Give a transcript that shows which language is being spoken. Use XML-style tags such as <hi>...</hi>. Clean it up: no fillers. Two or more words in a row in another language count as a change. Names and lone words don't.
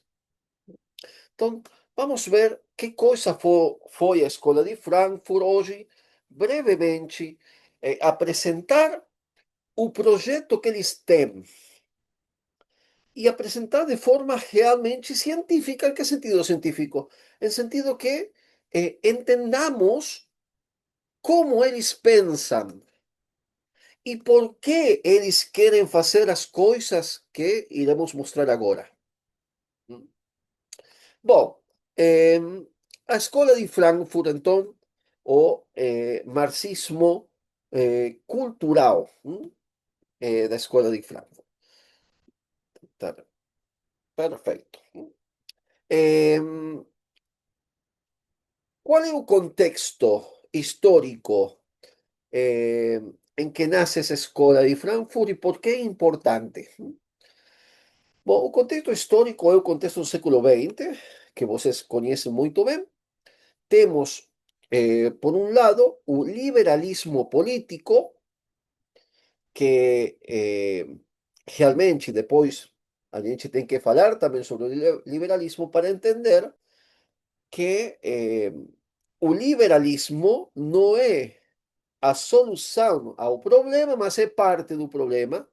<pt>Então, vamos ver que coisa foi a Escola de Frankfurt hoje, brevemente, apresentar o projeto que eles têm e apresentar de forma realmente científica.</pt> <es>¿En qué sentido científico? En sentido que entendamos</es> <pt>como eles pensam e por que eles querem fazer as coisas que iremos mostrar agora. Bom, a escola de Frankfurt, então, o marxismo cultural da escola de Frankfurt. Tá, perfeito.</pt> <es>Em, ¿Cuál</es> <pt>é o contexto histórico</pt> <es>en que nace esa escuela de Frankfurt y por qué es importante?</es> <pt>Bom, o contexto histórico é o contexto do século XX, que vocês conhecem muito bem. Temos, por um lado, o liberalismo político, que realmente depois a gente tem que falar também sobre o liberalismo para entender que o liberalismo não é a solução ao problema, mas é parte do problema.</pt>